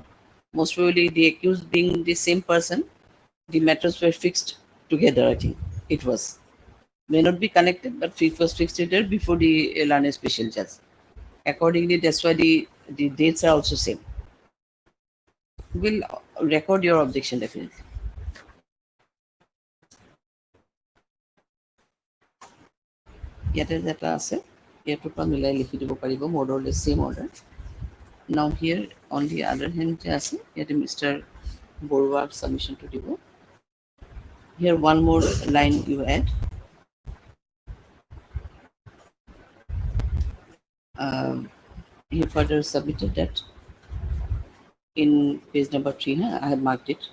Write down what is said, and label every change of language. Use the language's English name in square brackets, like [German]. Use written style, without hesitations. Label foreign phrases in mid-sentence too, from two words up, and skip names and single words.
[English] Most probably the accused being the same person, the matters were fixed together, I think. It was. May not be connected, but it was fixed together before the learned special judge. Accordingly, that's why the dates are also same. We'll record your objection definitely. [Assamese] ইয়াতে যেটা আছে ইয়াৰ পৰা মিলাই লিখি দিব পাৰিব [English] more or less same order. Now here on the other hand [Assamese] যে আছে ইয়াতে [English] Mr. Borwa's submission to দিব. Here one more line you add. He further submitted that in page number 3, I have marked it.